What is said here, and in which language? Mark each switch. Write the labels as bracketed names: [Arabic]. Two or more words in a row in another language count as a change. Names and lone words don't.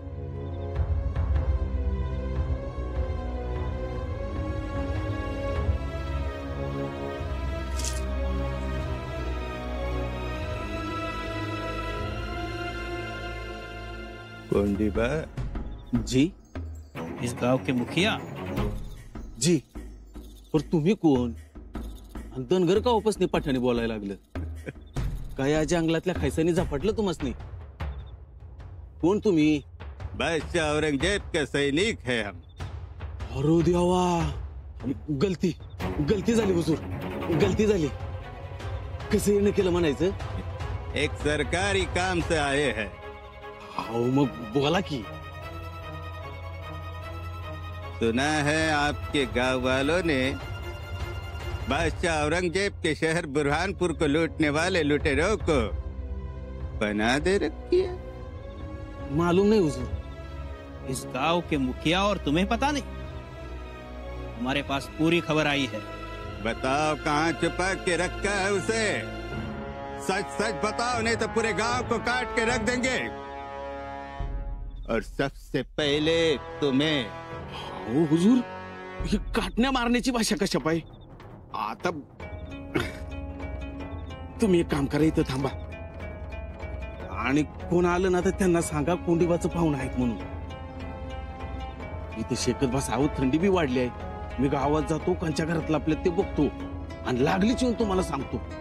[Hindi] कोंडीबा जी इस गांव के मुखिया [Marathi] जी. पर तुम्ही कोण? आणि धनगर का उपसने पाठाने बोलायला लागलं? काय या जंगलातल्या खायसानी झपाटलं तुम्हासनी? कोण तुम्ही? [Hindi] बादशाह औरंगजेब के सैनिक है हम. [Marathi] अरे देवा, गलती गलती झाली हुजूर, गलती झाली. कसं येणं केलं म्हणायचं? [Hindi] एक सरकारी काम से आए हैं. [Marathi] अहो मग बोला की. [Hindi] सुना है आपके गांव वालों ने बादशाह औरंगजेब के शहर बुरहानपुर को लूटने वाले लुटेरों को बना दे रखी है. मालूम नहीं हुजूर. इस गांव के मुखिया और तुम्हें पता नहीं? हमारे पास पूरी खबर आई है. बताओ कहाँ छुपा के रखा है उसे. सच सच बताओ, नहीं तो पूरे गांव को काट के रख देंगे. और सबसे पहले तुम्हें. [Marathi] हो हुजूर, ही काटण्या मारण्याची भाषा कशा पाय? आता तुम्ही एक काम करा, इथं थांबा आणि कोण आलं ना तर त्यांना सांगा कोंडीबाचं पाहुणं आहेत म्हणून. इथं शेकत बसा. अहो थंडी बी वाढली आहे. मी गावात जातो, कोणच्या घरातलं आपल्या ते बघतो आणि लागलीच येऊन तुम्हाला सांगतो.